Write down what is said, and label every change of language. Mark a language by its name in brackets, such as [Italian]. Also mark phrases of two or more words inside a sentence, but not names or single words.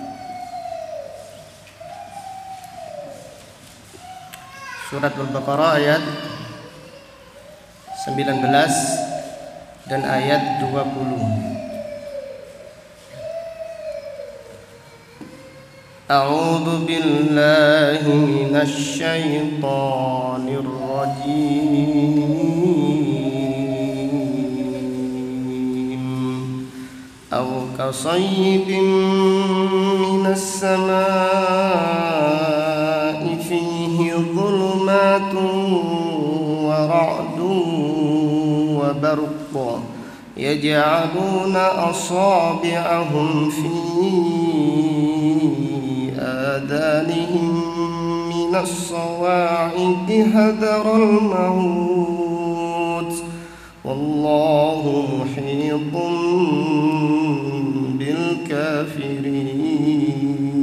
[Indonesian] Surat Al-Baqarah ayat 19 dan ayat 20. [Arabic] أعوذ بالله من الشيطان الرجيم. أو كصيب من السماء فيه ورعد وبرق يجعلون أصابعهم في آذانهم من الصواعق حذر الموت والله محيط بالكافرين.